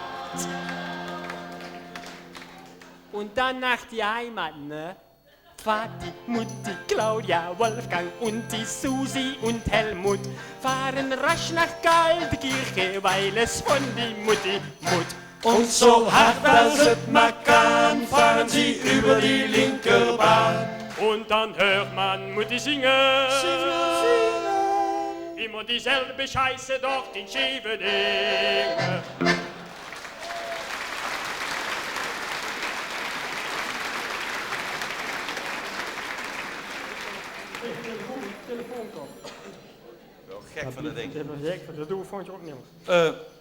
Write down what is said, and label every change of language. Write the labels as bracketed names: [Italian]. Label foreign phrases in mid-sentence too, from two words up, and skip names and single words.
[German] Und dann nach die Heimat, ne? Vati, Mutti, Claudia, Wolfgang und die Susi und Helmut fahren rasch nach Kaltekirche, weil es von die Mutti Mut. Und so [Dutch] hart als het maar kan, [German] fahren sie über die Linkerbahn. Und dann hört man Mutti singen. Immer dieselbe Scheiße dort in Scheveningen. [Dutch] Wel gek van dat ding. Dat doe ik volgend jaar ook niet meer.